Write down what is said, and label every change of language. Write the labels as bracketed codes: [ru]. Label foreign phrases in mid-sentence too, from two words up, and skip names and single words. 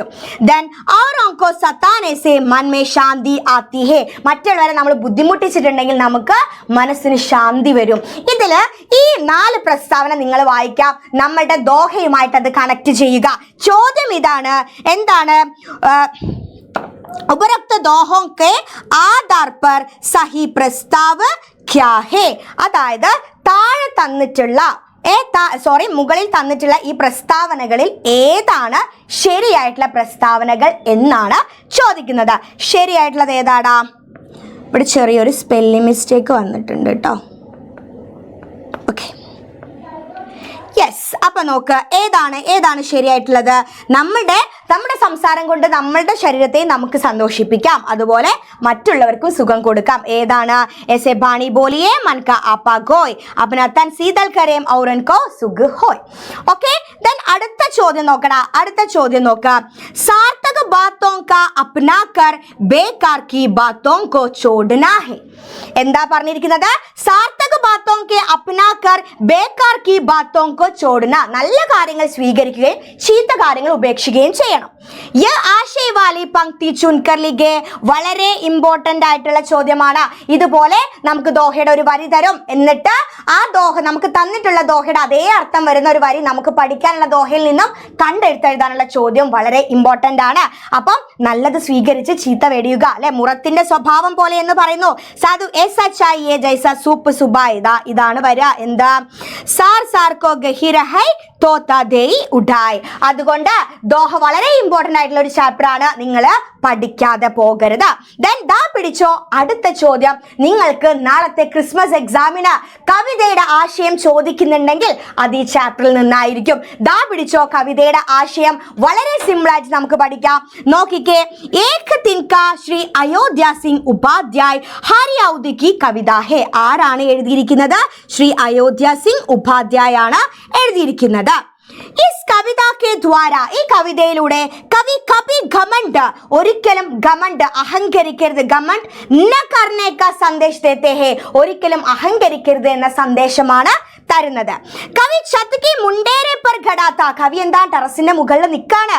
[hi] ദെൻ औरों को सताने से मन में शांति आती है. [ml] മറ്റുള്ളവരെ നമ്മൾ ബുദ്ധിമുട്ടിച്ചിട്ടുണ്ടെങ്കിൽ നമുക്ക് മനസ്സിന് ശാന്തി വരും. ഇതില് ഈ 4 പ്രസ്താവന നിങ്ങൾ വായിക്കാം. നമ്മളുടെ ദോഹയുമായിട്ട് അത് കണക്ട് ചെയ്യുക. ചോദ്യം ഇതാണ്, എന്താണ്? [hi] उपरोक्त दोहों के आधार पर सही प्रस्ताव क्या है? [ml] അതായത് താഴെ തന്നിട്ടുള്ള മുകളിൽ തന്നിട്ടുള്ള ഈ പ്രസ്താവനകളിൽ ഏതാണ് ശരിയായിട്ടുള്ള പ്രസ്താവനകൾ എന്നാണ് ചോദിക്കുന്നത്. ശരിയായിട്ടുള്ളത് ഏതാടാ? ഇവിടെ ചെറിയൊരു [en] spelling mistake [ml] വന്നിട്ടുണ്ട് കേട്ടോ. [en] okay, yes. [ml] അപ്പൊ നോക്ക്, ഏതാണ് ശരിയായിട്ടുള്ളത്? നമ്മുടെ സംസാരം കൊണ്ട് നമ്മളുടെ ശരീരത്തെ നമുക്ക് സന്തോഷിപ്പിക്കാം, അതുപോലെ മറ്റുള്ളവർക്കും സുഖം കൊടുക്കാം. ഏതാണ്? [hi] ऐसे बाणी बोलिए मन का आपा गोय अपना तन शीतल करें और उनको सुख होय. [en] okay, then [ml] അടുത്ത ചോദ്യം നോക്ക. [hi] सार्थक बातों का अपना कर बेकार की बातों को छोड़ना है. [ml] എന്താ പറഞ്ഞിരിക്കുന്നത്? [hi] सार्थक बातों के अपना कर बेकार की बातों को छोड़ना. [ml] നല്ല കാര്യങ്ങൾ സ്വീകരിക്കുകയും ചീത്ത കാര്യങ്ങൾ ഉപേക്ഷിക്കുകയും ചെയ്യണം. [hi] ये आशय वाली पंक्ति चुनकर लिखे. [ml] വളരെ ഇമ്പോർട്ടന്റ് ആയിട്ടുള്ള ചോദ്യമാണ്. ഇതുപോലെ നമുക്ക് ദോഹയുടെ ഒരു വരി തരും, എന്നിട്ട് ആ ദോഹ നമുക്ക് തന്നിട്ടുള്ള ദോഹയുടെ അതേ അർത്ഥം വരുന്ന ഒരു വരി നമുക്ക് പഠിക്കാനുള്ള ദോഹയിൽ നിന്നും കണ്ടെഴുത്തെഴുതാനുള്ള ചോദ്യം വളരെ ഇമ്പോർട്ടന്റ് ആണ്. അപ്പം നല്ലത് സ്വീകരിച്ച് ചീത്ത വെടിയുക, അല്ലെ? മുറത്തിന്റെ സ്വഭാവം പോലെ എന്ന് പറയുന്നു. [hi] സാധു ऐसा चाहिए जैसा सूप सुबाई. [ml] ഇതാണ് വരിക. എന്താ? [hi] सार को गहिरा है थोथा देई उड़ाय. [ml] അതുകൊണ്ട് ദോഹ വളരെ ഇമ്പോർട്ടന്റ് ആയിട്ടുള്ള ഒരു ചാപ്റ്റർ ആണ്, നിങ്ങൾ പഠിക്കാതെ പോകരുത്. ദെൻ പിടിച്ചോ, അടുത്ത ചോദ്യം. നിങ്ങൾക്ക് നാളത്തെ [en] Christmas exam [ml] കവിതയുടെ ആശയം ചോദിക്കുന്നുണ്ടെങ്കിൽ അത് ഈ ചാപ്റ്ററിൽ നിന്നായിരിക്കും. പിടിച്ചോ, കവിതയുടെ ആശയം വളരെ സിമ്പിൾ ആയിട്ട് നമുക്ക് പഠിക്കാം. [hi] നോക്കിക്കേ, एक दिन का ശ്രീ അയോധ്യ സിംഗ് ഉപാധ്യായ് ഹരിയൗദി की कविता है. [ml] ആരാണ് എഴുതിയിരിക്കുന്നത്? ശ്രീ അയോധ്യ സിംഗ് ഉപാധ്യായ് ആണ് എഴുതിയിരിക്കുന്നത്. [hi] इस कविता के द्वारा, [ml] ഈ കവിതയിലൂടെ കവി കവി ഘമണ്ഡ്, ഒരിക്കലും ഘമണ്ഡ് അഹങ്കരിക്കരുത്, [hi] घमंड न करने का संदेश देते हैं, [ml] ഒരിക്കലും അഹങ്കരിക്കരുത് എന്ന സന്ദേശമാണ് തരുന്നത്. [hi] कवि छत की मुंडेरे पर खड़ा था, [ml] കവി എന്താ ടെറസിന്റെ മുകളിൽ നിൽക്കാണ്.